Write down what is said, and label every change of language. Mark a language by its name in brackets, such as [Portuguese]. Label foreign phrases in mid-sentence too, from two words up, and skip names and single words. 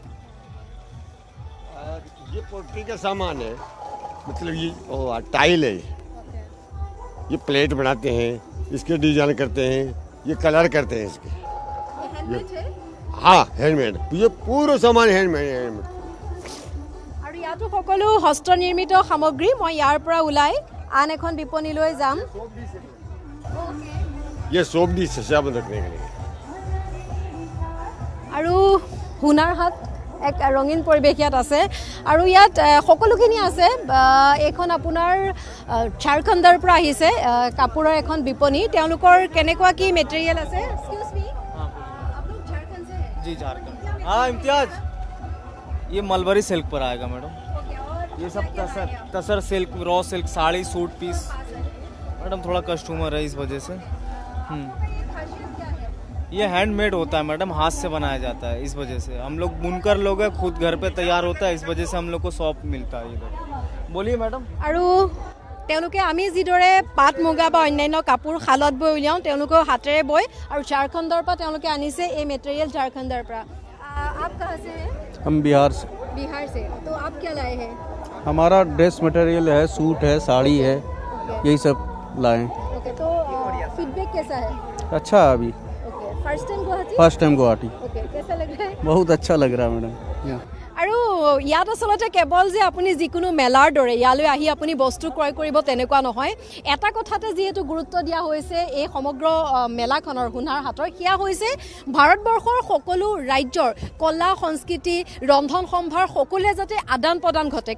[Hindi] ये पोल्ट्री का सामान है, मतलब ये टाइल है, ये प्लेट बनाते हैं, इसके डिजाइन करते हैं, ये कलर करते हैं इसके। हाँ हैंडमेड, ये पूरा सामान हैंडमेड। [Assamese] আৰু ইয়াতো সকলো হস্তনিৰ্মিত সামগ্ৰী। মই ইয়াৰ পৰা ওলাই আন এখন বিপণীলৈ যাম। [Hindi] ये [English] soap dish [Hindi] है साबुन रखने के लिए। [Assamese] আৰু হুনাৰ হাট এক ৰঙীন পৰিৱেশ ইয়াত আছে, আৰু ইয়াত সকলোখিনি আছে। এইখন আপোনাৰ ঝাৰখণ্ডৰ পৰা আহিছে কাপোৰৰ এখন বিপণী। তেওঁলোকৰ কেনেকুৱা কি মেটেৰিয়েল আছে? [English] excuse me, [Hindi] आप लोग झारखंड से हैं? जी झारखंड। हाँ इम्तियाज, ये [English] mulberry silk [Hindi] पर आएगा मैडम। ये सब तसर सिल्क, [English] raw silk, [Hindi] साड़ी, [English] suit piece. [Hindi] मैडम थोड़ा कस्टमर है इस वजह से। ये हैंडमेड होता है मैडम, हाथ से बनाया जाता है, इस वजह से हम लोग बुनकर लोग हैं, खुद घर पे तैयार होता है, इस वजह से हम लोग को शॉप मिलता है इधर। बोलिए मैडम। [Assamese] আৰু তেওঁলোকে আমি যিদৰে পাট মুগা বা অন্যান্য কাপোৰ শালত বৈ উলিয়াওঁ, তেওঁলোকেও হাতেৰে বয়, আৰু ঝাৰখণ্ডৰ পৰা তেওঁলোকে আনিছে এই মেটেৰিয়েল ঝাৰখণ্ডৰ পৰা। [Hindi] आप कहाँ से हैं? हम बिहार से। बिहार से। तो आप क्या लाए हैं? हमारा [English] dress material [Hindi] है, सूट है, साड़ी है, यही सब लाए। ओके, तो फीडबैक कैसा है? अच्छा है अभी। [English] first time [Hindi] गुवाहाटी? [English] first time [Hindi] गुवाहाटी। ओके, कैसा लग रहा है? बहुत अच्छा लग रहा है मैडम। [Assamese] আৰু ইয়াত আচলতে কেৱল যে আপুনি যিকোনো মেলাৰ দৰে ইয়ালৈ আহি আপুনি বস্তু ক্ৰয় কৰিব তেনেকুৱা নহয়। এটা কথাতে যিহেতু গুৰুত্ব দিয়া হৈছে এই সমগ্ৰ মেলাখনৰ হুনাৰ হাটৰ, সেয়া হৈছে ভাৰতবৰ্ষৰ সকলো ৰাজ্যৰ কলা সংস্কৃতি, ৰন্ধন সম্ভাৰ সকলোৱে যাতে আদান প্ৰদান ঘটে।